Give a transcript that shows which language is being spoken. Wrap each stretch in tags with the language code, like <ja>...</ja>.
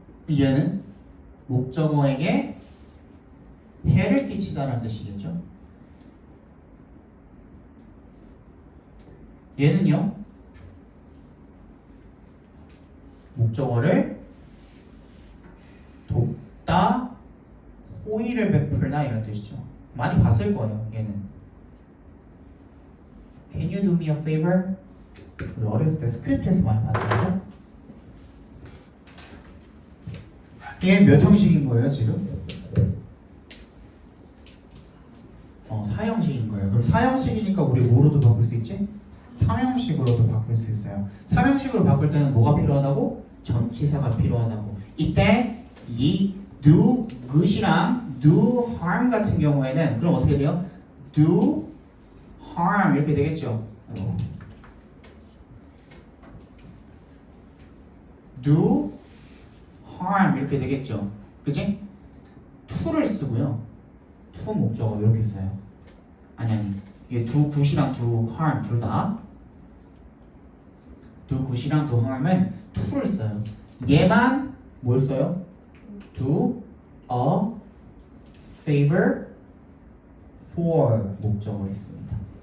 <ko>얘는 목적어에게 해를 끼치다라는 뜻이겠죠. 얘는요. 목적어를 돕다, 호의를 베풀다 이런 뜻이죠. 많이 봤을 거예요. 얘는</ko> <en>Can you do me a favor?</en> <ko>우리 어렸을 때 스크립트에서 많이 봤죠. 얘 몇 형식인 거예요 지금? 사형식인 거예요. 그럼 사형식이니까 우리 뭐로도 바꿀 수 있지? 삼형식으로도 바꿀 수 있어요. 삼형식으로 바꿀 때는 뭐가 필요하다고? 전치사가 필요하다고. 이때 이 do good이랑 do harm 같은 경우에는 그럼 어떻게 돼요? do harm 이렇게 되겠죠. do harm 이렇게 되겠죠. 그치? to를 쓰고요. to 목적어 이렇게 써요. 아니 이게 do good이랑 do harm 둘 다 do good이랑 do harm은 to를 써요. 얘만 뭘 써요?</ko> <en>do a favor for</en> <ko>목적어 있습니다.</ko>